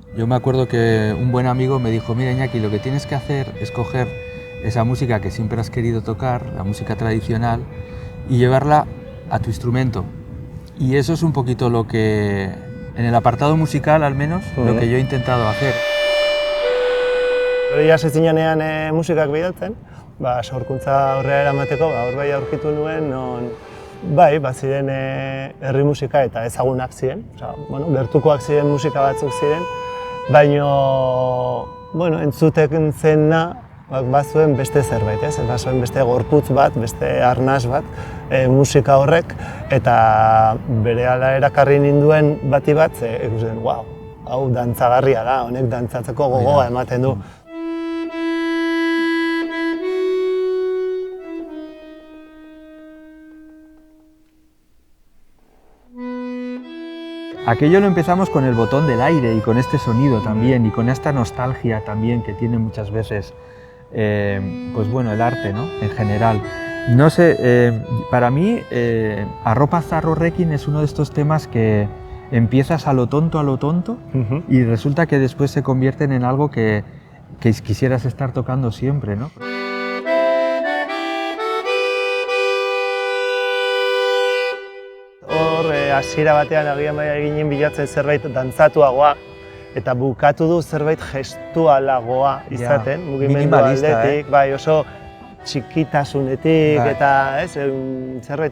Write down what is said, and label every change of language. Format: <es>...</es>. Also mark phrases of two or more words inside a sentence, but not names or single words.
<es>me acuerdo que un buen amigo me dijo, mira Iñaki, lo que tienes que hacer es coger esa música que siempre has querido tocar, la música tradicional, y llevarla a tu instrumento. Y eso es un poquito lo que, en el apartado musical al menos, lo que yo he intentado hacer.</es> <eu>Hori hasi zinean musikak bidaltzen, sorkuntza horrela eramateko, hor bai aurkitu nuen, non bai, ziren herri musika eta ezagunak ziren, gertukoak ziren musika batzuk ziren, baina entzuten zena bazuen beste zerbait, bazuen beste gorputz bat, beste arnas bat musika horrek, eta berehala erakarri ninduen bati bat, ikusten, wow, hau dantzagarria da, honek dantzatzeko gogoa ematen du.</eu> <es>Aquello lo empezamos con el botón del aire y con este sonido también y con esta nostalgia también que tiene muchas veces pues bueno, el arte, ¿no? En general. No sé, para mí Arropa Zarro Rekin es uno de estos temas que empiezas a lo tonto y resulta que después se convierten en algo que quisieras estar tocando siempre, ¿no?</es> <eu>Hasiera batean agian eginen bilatzen zerbait dantzatuagoa eta bukatu du zerbait gestualagoa izaten, mugimendu aldetik, bai oso txikitasunetik eta zerbait</eu>